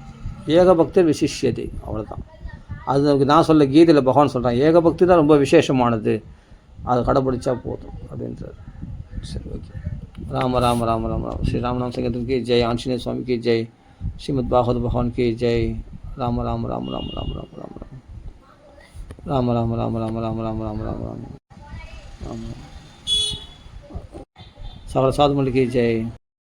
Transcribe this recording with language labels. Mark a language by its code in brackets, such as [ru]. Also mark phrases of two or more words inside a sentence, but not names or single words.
[sa] एक भक्ति विशिष्यते, அவ்வளோதான். [ta] அது நான் சொல்ல கீதையில் பகவான் சொல்கிறான், [sa] एक भक्ति [ta] தான் ரொம்ப விசேஷமானது, அதை கடைப்பிடிச்சா போதும் அப்படின்றார். சரி, ஓகே. ராம ராம ராம ராம ராம ஸ்ரீராமநாம சங்கத்திற்கு ஜெய். ஆஞ்சநேய சுவாமிக்கு ஜெய். ஸ்ரீமத் பாகவத பகவானுக்கு ஜெய். ராம ராம ராம ராம ராம ராம ராம ராம ராம ராம ராம ராம ராம ராம ராம ராம ராம ராம சகல சாதுமல்லிக்கு ஜெய்.